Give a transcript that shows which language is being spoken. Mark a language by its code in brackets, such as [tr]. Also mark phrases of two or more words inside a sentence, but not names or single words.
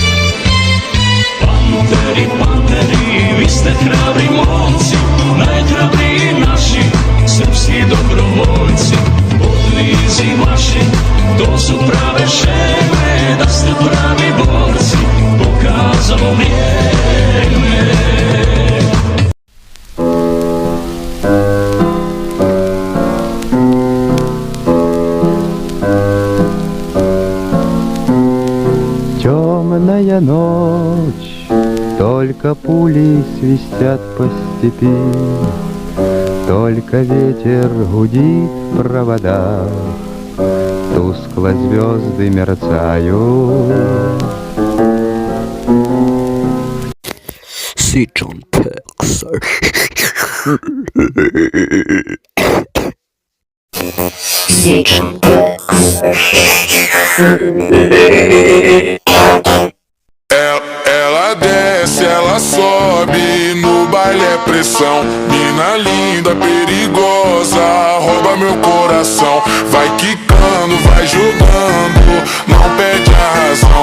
[sr] Panteri, panteri, vi ste hrabri momci, najhrabriji naši srpski dobrovoljci. Odlizi vaši, to su prave šeme, da ste pravi borci, pokazalo vrijeme. [ru] Темная ночь, только пули свистят по степи, только ветер гудит в проводах, тускло звезды мерцают. Сичон Текс. Сичон [pt] Ela desce, ela sobe, no baile é pressão. Mina linda, perigosa, rouba meu coração. Vai quicando, vai jogando, não perde a razão.